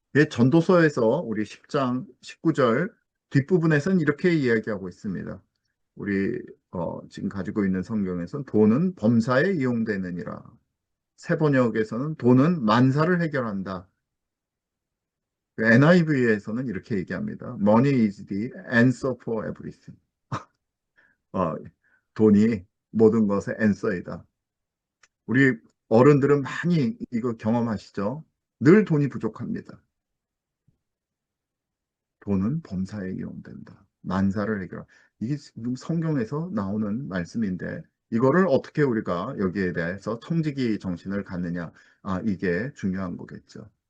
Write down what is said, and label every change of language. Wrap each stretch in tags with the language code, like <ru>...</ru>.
<ko>전도서에서 우리 10장 19절 뒷부분에서는 이렇게 이야기하고 있습니다. 우리 지금 가지고 있는 성경에서는 돈은 범사에 이용되느니라. 새 번역에서는 돈은 만사를 해결한다. NIV에서는 이렇게 얘기합니다.</ko> <en>Money is the answer for everything.</en> <ko>돈이 모든 것의 answer이다. 우리 어른들은 많이 이거 경험하시죠? 늘 돈이 부족합니다. 돈은 범사에 이용된다. 만사를 해결한다. 이게 지금 성경에서 나오는 말씀인데 이거를 어떻게 우리가 여기에 대해서 청지기 정신을 갖느냐 이게 중요한 거겠죠.</ko>